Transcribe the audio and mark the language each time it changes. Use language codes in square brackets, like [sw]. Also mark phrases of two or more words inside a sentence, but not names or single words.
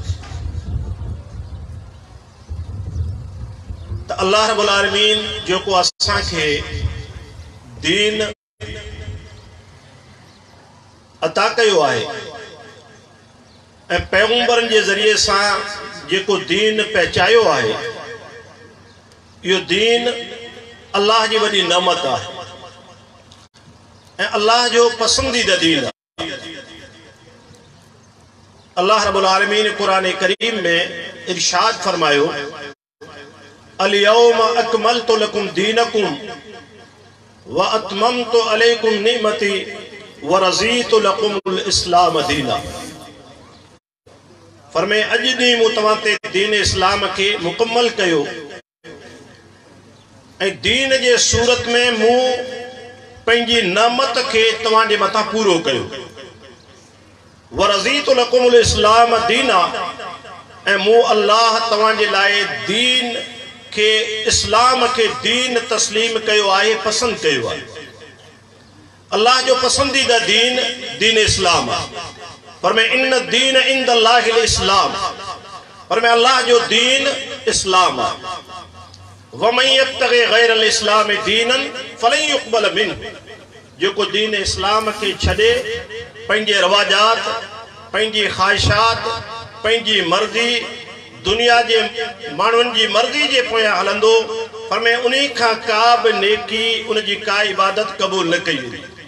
[sd] त [ar] الله رب العالمين [sd] जेको असांखे दीन अता कयो आहे ऐं पैगंबरनि जे ज़रिए सां जेको दीन पहुचायो आहे, इहो दीन अल्लाह जी वॾी नेमत आहे ऐं अल्लाह जो पसंदीदा दीन आहे। [ar] الله رب العالمين [sd] कुरान करीम में इरशाद फरमायो, [ar] اليوم أكملت لكم دينكم وأتممت عليكم نعمتي ورضيت لكم الإسلام دينا. [sd] फरमाए अॼु ॾींहुं मूं तव्हां ते दीन इस्लाम खे मुकम्मल कयो ऐं दीन जे सूरत में मूं पंहिंजी नेमत खे तव्हांजे मथां पूरो कयो। [ar] ورضيت لكم الإسلام دينا, [sd] ऐं मूं अल्लाह तव्हांजे लाइ दीन के इस्लाम के दीन तस्लीम कयो आहे, पसंद कयो आहे। अल्लाह जो पसंदीदा दीन दीन इस्लाम आहे। फरमाए [ar] إن الدين عند الله الإسلام. [sd] फरमाए अल्लाह जो दीन इस्लाम आहे। [ar] ومن يبتغ غير الإسلام دينا فلن يقبل منه. [sd] जेको दीन इस्लाम के छॾे पंहिंजे रवाजात, पंहिंजी ख़्वाहिशात, पंहिंजी मर्ज़ी, दुनिया जे माण्हुनि जी मर्ज़ी जे पोयां हलंदो, फरमाए उन्ही खां का बि नेकी, उन जी का इबादत क़बूल न कई वेंदी।